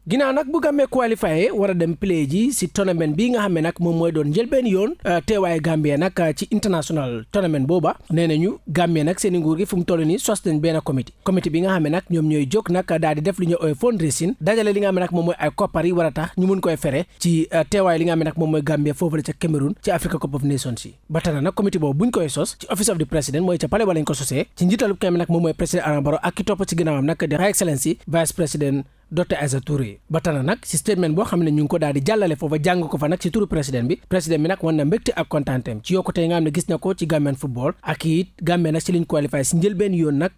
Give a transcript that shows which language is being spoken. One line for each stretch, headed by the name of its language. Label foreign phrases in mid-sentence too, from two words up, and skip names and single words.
Wolof: ginnaaw nag bu Gambie qualifié war a dem play ji si tournament bi nga xam ne nag moom mooy doon njëlbeen yoon teewaaye Gambie nag ci
English: international tournament
Wolof: booba nee nañu Gambie nag seen nguur gi fu mu toll nii sos nañ benn comité bi nga xam ne nag ñoom ñooy jóg nag daal di def li ñuy ooy fundraising dajale li nga xam ne nag moom mooy ay koppar yi war a tax ñu mun koy fere ci teewaay li nga xam ne nag moom mooy Gambie foofu la ca Cameroun ci Africa Cup of Nations yi ba tax na nag comité boobu buñ koy sos ci
English: office of the president
Wolof: mooy ca palais ba lañ ko sosee ci njiitalu ki nga xam ne nag moom mooy président Adama Barrow ak ki topp ci ginnaawam nag di
English: High Excellency
French: vice président
Wolof: Dr Aïssa Touré ba tax na nag si statement boo xam ne ñu ngi ko daal di jàllale foofa jàng ko fa nag ci turu président bi nag wan na mbégte ak kontaanteem ci yokkute yi nga xam ne gis na ko ci
English: Gambian football
Wolof: ak it Gambie nag ci liñ qualifié si njëlbeen yoon nag